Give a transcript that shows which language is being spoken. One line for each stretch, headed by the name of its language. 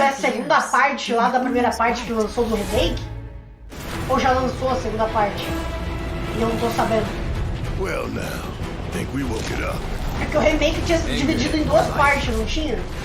Portuguese: É a segunda parte lá da primeira parte que lançou do remake? Ou já lançou a segunda parte? E eu não tô sabendo.
English: Well now, think we woke it up.
Portuguese: É que o remake tinha sido dividido em duas partes, não tinha?